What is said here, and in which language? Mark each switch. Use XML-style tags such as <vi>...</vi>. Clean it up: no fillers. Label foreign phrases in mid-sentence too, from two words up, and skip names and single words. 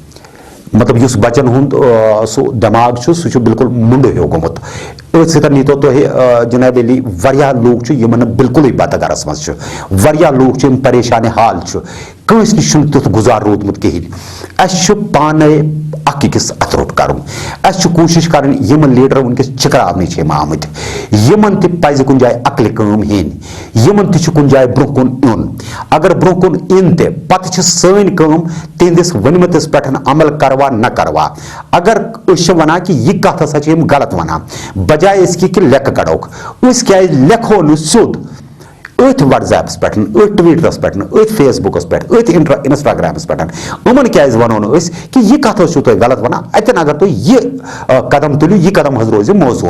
<ks>مطلب یُس بچن ہُنٛد سُہ دٮ۪ماغ چھُ سُہ چھُ بالکل مُنڈٕ ہیوٗ گوٚمُت أتھۍ سۭتۍ نیٖتو تُہۍ جناب علی واریاہ لوٗکھ چھِ یِمن نہٕ بالکُلٕے بتہٕ گرس منٛز چھُ واریاہ لوٗکھ چھِ یِم پریشانہِ حال چھُ کٲنٛسہِ نِش چھُنہٕ تیُتھ گُزار روٗدمُت کِہیٖنۍ اَسہِ چھُ پانے اکھ أکِس اَتھٕ روٚٹ کرُن اَسہِ چھُ کوٗشِش کرٕنۍ یِم لیٖڈر وٕنکیٚس چھِکراونہٕ چھِ یِم آمٕتۍ یِمن تہِ پزِ کُنہِ جایہِ عقلہِ کٲم ہیٚنۍ یِمن تہِ چھُ کُنہِ جایہِ برونٛہہ کُن یُن اگر برونٛہہ کُن یِن تہِ پتہٕ چھِ سٲنۍ کٲم تِہنٛدِس ؤنمٕتِس پٮ۪ٹھ عمل کروا نہ کروا اگر أسۍ چھِ ونان کہِ یہِ کتھ ہسا چھِ یِم غلط ونان بجاے أسۍ کہِ لیکھٕ کڑوکھ أسۍ کیازِ لیکھو نہٕ سیوٚد أتھۍ وٹس ایپس پٮ۪ٹھ أتھۍ ٹویٖٹرس پٮ۪ٹھ أتھۍ فیس بُکس پٮ۪ٹھ أتھۍ انسٹاگرامس پٮ۪ٹھ یِمن کیازِ ونو نہٕ أسۍ کہِ یہِ کتھ حظ چھِو تُہۍ غلط ونان اتٮ۪ن اگر تُہۍ یہِ قدم تُلِو یہِ قدم حظ روزِ موزوٗن</ks>